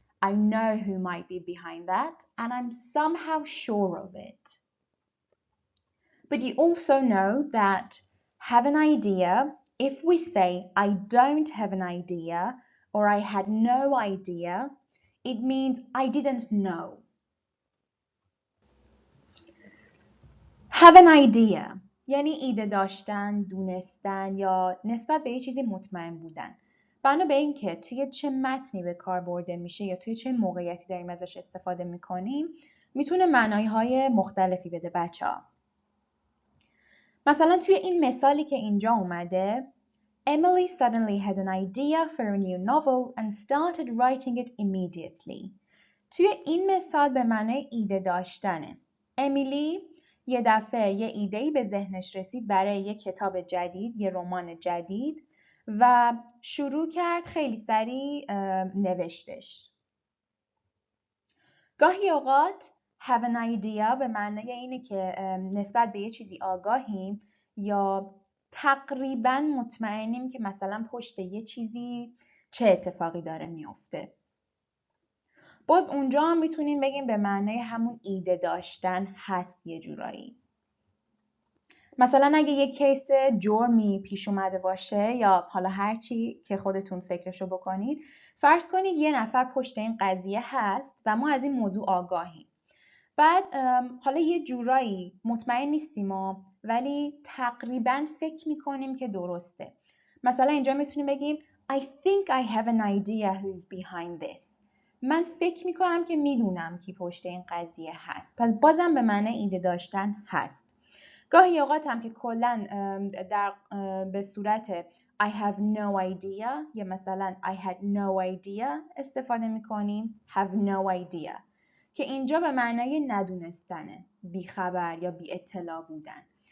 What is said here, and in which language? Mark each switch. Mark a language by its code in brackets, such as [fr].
[en] I know who might be behind that, and I'm somehow sure of it. But you also know that have an idea, if we say I don't have an idea or I had no idea, it means I didn't know. Have an idea [fa] یعنی ایده داشتن، دونستن یا نسبت به یه چیزی مطمئن بودن. بنا به این که توی چه متنی به کار برده میشه یا توی چه موقعیتی داریم ازش استفاده میکنیم، میتونه معنایهای مختلفی بده بچه‌ها. مثلا توی این مثالی که اینجا اومده، [en] Emily suddenly had an idea for a new novel and started writing it immediately. [fa] توی این مثال به معنی ایده داشتنه. امیلی یه دفعه یه ایده‌ای به ذهنش رسید برای یه کتاب جدید، یه رمان جدید و شروع کرد خیلی سریع نوشتش. گاهی اوقات [en] have an idea [fa] به معنی اینه که نسبت به یه چیزی آگاهیم یا تقریباً مطمئنیم که مثلا پشت یه چیزی چه اتفاقی داره میفته. باز اونجا هم میتونیم بگیم به معنی همون ایده داشتن هست یه جورایی. مثلا اگه یه کیس جرمی پیش اومده باشه یا حالا هرچی که خودتون فکرشو بکنید، فرض کنید یه نفر پشت این قضیه هست و ما از این موضوع آگاهیم. بعد حالا یه جورایی مطمئن نیستیم ولی تقریبا فکر میکنیم که درسته. مثلا اینجا میتونیم بگیم [en] I think I have an idea who's behind this. [fa] من فکر میکنم که میدونم کی پشت این قضیه هست. پس بازم به معنی ایده داشتن هست. گاهی اوقات هم که کلاً به صورت [en] I have no idea [fa] یا مثلا [en] I had no idea [fa] استفاده میکنیم [en] have no idea [fa] که اینجا به معنای ندونستنه، بیخبر یا بی اطلاع بودن.